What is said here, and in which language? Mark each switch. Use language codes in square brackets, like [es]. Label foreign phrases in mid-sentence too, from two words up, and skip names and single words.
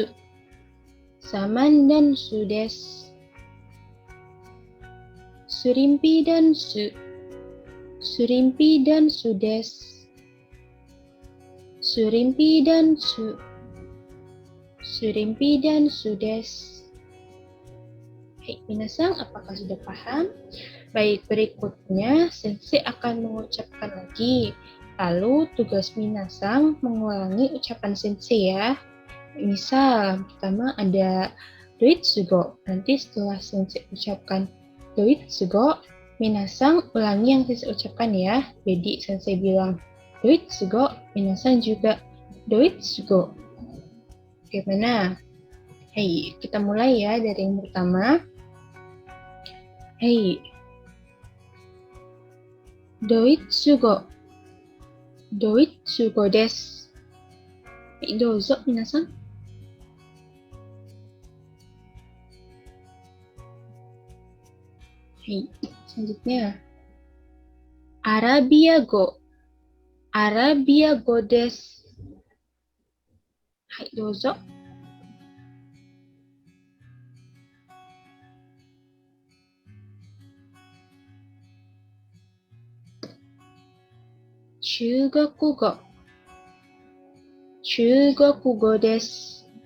[ja] サマンダンスです. スリンピダンス. スリンピダンスです。スリンピダンス. スリンピダンスです. [id] Hai, minasang, apakah sudah paham? Baik, berikutnya sensei akan mengucapkan lagi. Lalu tugas minasang mengulangi ucapan sensei ya. Misal, pertama ada doitsugo. Nanti setelah sensei ucapkan doitsugo, minasang ulangi yang sensei ucapkan ya. Jadi sensei bilang doitsugo, minasang juga doitsugo. Gimana? Hei, kita mulai ya dari yang pertama. Hei. Doitsugo. [ja] ドイツ語です。どうぞ、みなさん. [id] Selanjutnya. [ja] アラビア語。アラビア語です. はい、どうぞ。中国語. 中国語です.